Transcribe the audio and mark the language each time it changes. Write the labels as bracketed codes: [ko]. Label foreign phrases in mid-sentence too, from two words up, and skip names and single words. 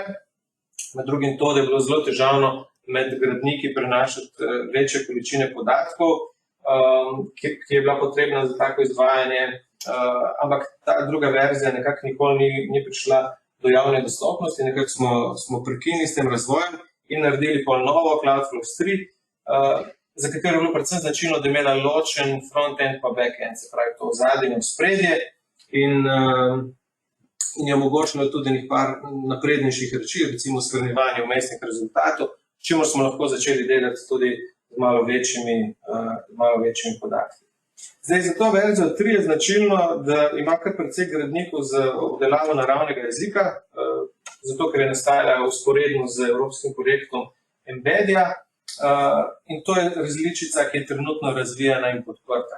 [sl] Med drugim to, da je bilo zelo težavno med gradniki prenašati večje količine podatkov, ki je bila potrebna za tako izvajanje, ampak ta druga verzija nekako nikoli ni prišla do javne dostopnosti, nekako smo prekinili s tem razvojem in naredili pa novo Cloudflows 3, za katero je bilo predvsem značilno, da je imela ločen front-end pa back-end, se pravi to ozadje in spredje, in je omogočilo tudi nekaj par naprednejših reči, recimo shranjevanje vmesnih rezultatov, s čimer smo lahko začeli delati tudi z malo večjimi podatki. Zdaj, za to verzijo 3 je značilno, da ima kar precej gradnikov za obdelavo naravnega jezika, zato ker je nastajala vzporedno z evropskim projektom Embeddja, in to je različica, ki je trenutno razvijana in podprta.